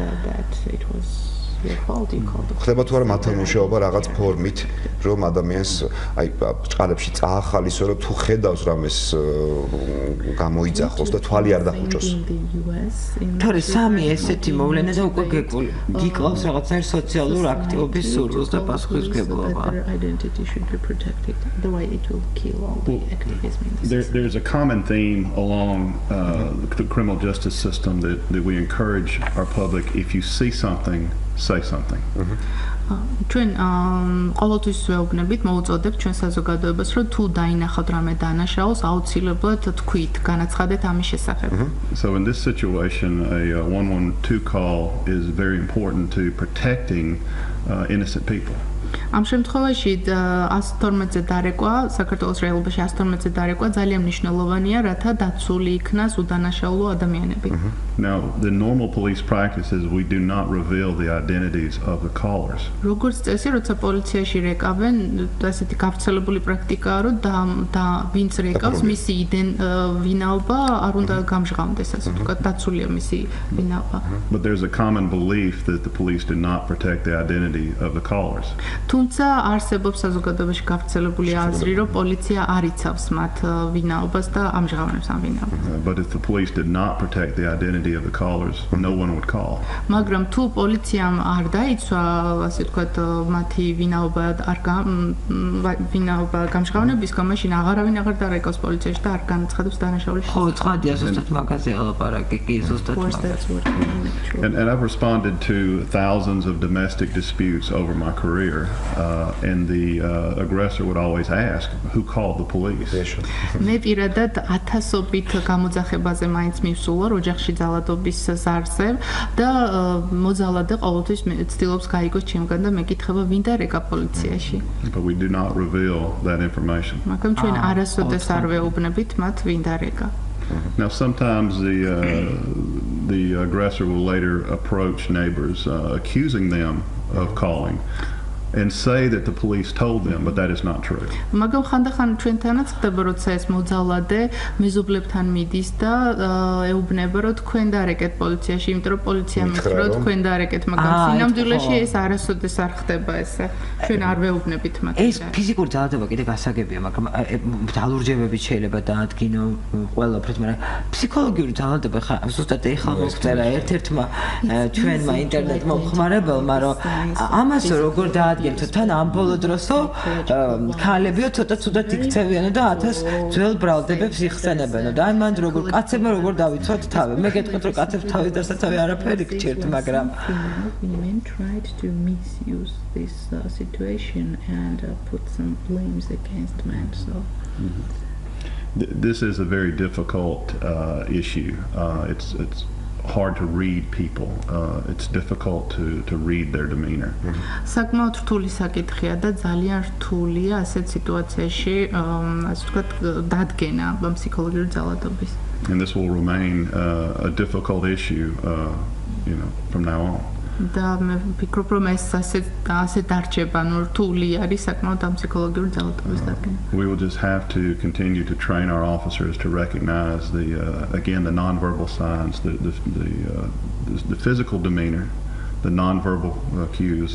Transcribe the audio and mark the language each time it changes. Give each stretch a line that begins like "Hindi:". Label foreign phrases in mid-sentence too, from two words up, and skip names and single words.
Georgian: ხდება თუ არა მათთან მუშაობა რაღაც ფორმით, რომ ადამიანს აი წყალებში წაახალისო, რომ თუ ხედავს რამეს გამოიძახოს და თვალი არ დახუჭოს. თორე სამი ესეთი მოვლენა და უკვე გიკლავს რაღაცა სოციალურ აქტივობის სურვილს და პასუხისმგებლობა.
English: There's a common theme along the criminal justice system that we encourage our public, if you see something, say something.
Georgian: ჩვენ ყოველთვის ვეუბნებით, მოუწოდებთ ჩვენ საზოგადოებას, რომ თუ დაინახავთ რამე დანაშაულს, აუცილებლად თქვით, განაცხადეთ ამის შესახებ.
English: So in this situation, a 112 call is very important to protecting innocent people.
Georgian: ამ შემთხვევაში 112-ზე დარეკვა, საქართველოს რეალობაში 112-ზე დარეკვა ძალიან მნიშვნელოვანია, რათა დაცული იქნას უდანაშაულო ადამიანები.
English: Now, the normal police practice is we do not reveal the identities of the callers.
Georgian: როგორც წესი, როცა პოლიციაში რეკავენ, ასეთი გავრცელებული პრაქტიკაა, რომ და ვინც რეკავს, მისი ვინაობა არ უნდა გამჟღავნდეს, ასე ვთქვათ, დაცულია მისი ვინაობა.
English: But there's a common belief that the police do not protect the identity of the callers.
Georgian: თუმცა არსებობს საზოგადოებაში გავრცელებული აზრი, რომ პოლიცია არ იცავს მათ ვინაობას და ამჟღავნებს ამ ვინაობას.
English: But if the police did not protect the identity of the callers, no one would call.
Georgian: მაგრამ თუ პოლიციამ არ დაიცვა, ასე ვთქვათ, მათი ვინაობა გამჟღავნების გამაშინ აღარავინ აღარ დარეკავს პოლიციაში და არ განაცხადებს დანაშაულის. ხო, ცხადია, ზუსტად მაგაზე ალაპარაკი, კი, ზუსტად მაგაზე.
English: And I've responded to thousands of domestic disputes over my career, and the aggressor would always ask, who called the police?
Georgian: მე პირადად ათასობით გამოძახებაზე მაინც მივსულა ოჯახში ძალადობის ზარზე და მოძალადე ყოველთვის ცდილობს გაიგოს ჩემგან და მეკითხება ვინ დარეკა პოლიციაში.
English: But we do not reveal that information.
Georgian: მაგრამ ჩვენ არასოდეს არ ვეუბნებით მათ ვინ დარეკა.
English: Now sometimes the aggressor will later approach neighbors, accusing them of calling. And say that the police told them, but that is not true.
Georgian: მაგრამ ხანდახან ჩვენთანაც ხდება, როცა ეს მოძალადე მეზობლებთან მიდის და ეუბნება, რომ თქვენ დაარეკეთ პოლიციაში, იმიტომ რომ პოლიცია მითხრა, რომ თქვენ დაარეკეთ, მაგრამ სინამდვილეში ეს არასოდეს არ ხდება ესე. ჩვენ არ ვეუბნებით მათ. ეს ფიზიკური ძალადობა კიდე გასაგებია, მაგრამ ძალურჯებებით შეიძლება დაადგინო ყველაფრით, მაგრამ ფსიქოლოგიური ძალადობა ხა ზუსტად ეხლა მოხდება ერთ-ერთმა ჩვენმა ინტერნეტ მომხმარებელმა, რომ ამას როგორ თან ამ ბოლო დროსო ქალებიო ცოტა ცუდად იქცევიანო და 1000 ძველ ბრალდებებს იხსენებენო და აი მანდ როგორ კაცებმა როგორ დავიცვათ თავი მე გეტყვით რომ კაცებს თავის დასაცავი არაფერი გჭირთ მაგრამ
English: women tried to misuse this situation and put some blames against men so This is a very difficult issue. It's hard to read people. It's difficult to read their demeanor.
Georgian: საკმაოდ რთული საკითხია და ძალიან რთულია ასეთ სიტუაციაში, ასე ვთქვათ, დადგენა ფსიქოლოგიური ძალადობის.
English: And this will remain a difficult issue, from now on.
Georgian: და მე ვფიქრობ, რომ ეს ასე დარჩება, რთული არის საკმაოდ ამ ფსიქოლოგიური ძალადობის დადგენა.
English: We will just have to continue to train our officers to recognize the nonverbal signs, the physical demeanor, the nonverbal cues.